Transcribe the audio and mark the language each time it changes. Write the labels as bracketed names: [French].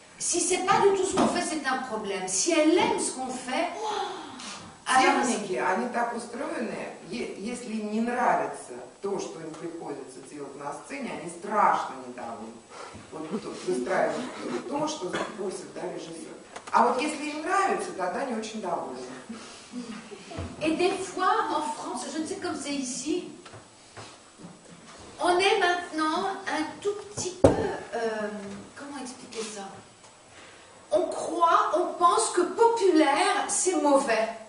[French] Si c'est pas du tout ce qu'on fait, c'est un problème. Si elle aime ce qu'on fait, [Russian] техники, они так устроены, если им не нравится то, что им приходится делать на сцене, они страшно недовольны. Вот выстраивают то, что просит, да, режиссер. А вот если им нравится, тогда они очень довольны. [French] Et des fois, en France, je ne sais comme c'est ici, on est maintenant un tout petit peu... comment expliquer ça? On pense que populaire, c'est mauvais.